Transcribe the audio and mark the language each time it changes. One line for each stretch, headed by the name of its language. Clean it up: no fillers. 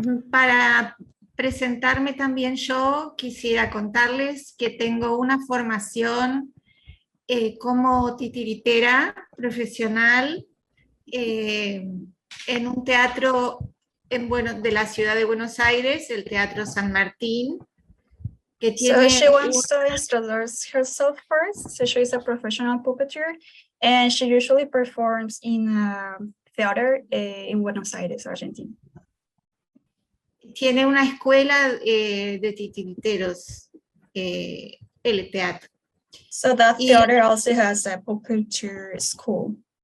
Spanish: Para presentarme también yo, quisiera contarles que tengo una formación como titiritera profesional en un teatro de la ciudad de Buenos Aires, el Teatro San Martín. Que tiene
English: so she wants to introduce herself first. So she is a professional puppeteer and she usually performs in a theater in Buenos Aires, Argentina.
Spanish: Tiene una escuela de titiriteros, el teatro.
English: So that theater also has a puppeteer school.